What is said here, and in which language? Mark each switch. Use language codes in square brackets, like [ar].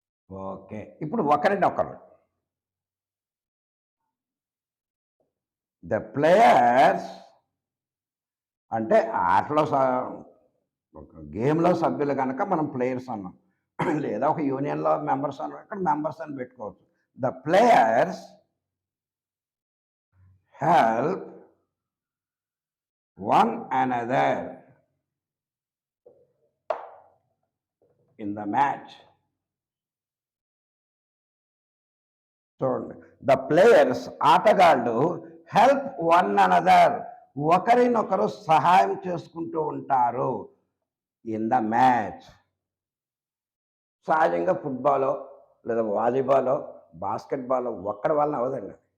[te] Okay, ఇప్పుడు ఒకరినొకరు. [en] the players [te] అంటే ఆటలో ఒక గేమ్లో సభ్యులు కనుక మనం ప్లేయర్స్ అన్నాం, లేదా ఒక యూనియన్లో మెంబర్స్ అన్నాం, ఇక్కడ మెంబర్స్ అని పెట్టుకోవచ్చు. [en] The players help one another in the match. [te] చూడండి, [en] the players [te] ఆటగాళ్ళు [en] help one another [te] ఒకరినొకరు సహాయం చేసుకుంటూ ఉంటారు [en] In the match. [te] సహజంగా ఫుట్బాలో లేదా వాలీబాలో బాస్కెట్బాలో ఒక్కడి వలన అవదండి.